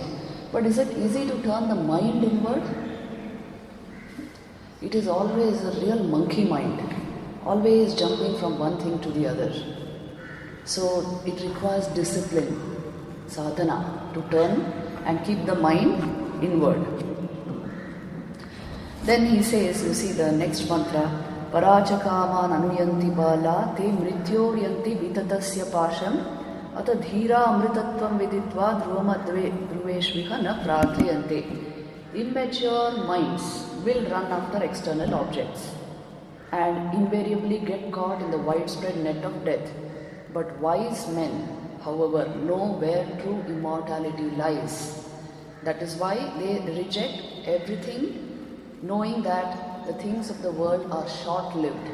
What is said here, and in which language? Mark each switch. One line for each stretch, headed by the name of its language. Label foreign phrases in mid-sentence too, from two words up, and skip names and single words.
English: But is it easy to turn the mind inward? It is always a real monkey mind, always jumping from one thing to the other. So it requires discipline, sadhana, to turn and keep the mind inward. Then he says, you see the next mantra,
Sanskrit: Parachakaman anuyanti bala te mrityoryanti vitatasya pasham ata dhira amritatvam viditva dhruvama dhruveshviha na prathyante.
English: Immature minds will run after external objects and invariably get caught in the widespread net of death. But wise men, however, know where true immortality lies. That is why they reject everything, knowing that the things of the world are short-lived.